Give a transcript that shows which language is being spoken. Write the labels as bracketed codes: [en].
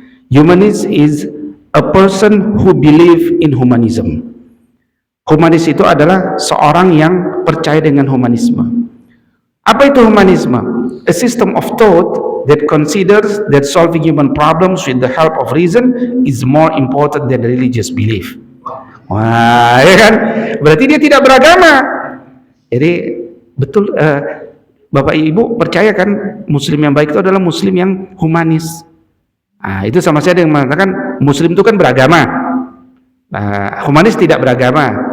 [en] Humanist is a person who believe in humanism. [id] Humanis itu adalah seorang yang percaya dengan humanisme. Apa itu humanisme? [en] A system of thought that considers that solving human problems with the help of reason is more important than religious belief. [id] Wah, ya kan? Berarti dia tidak beragama. Jadi betul, Bapak Ibu percaya kan muslim yang baik itu adalah muslim yang humanis. Nah, itu sama saja yang mengatakan muslim itu kan beragama. Nah, humanis tidak beragama.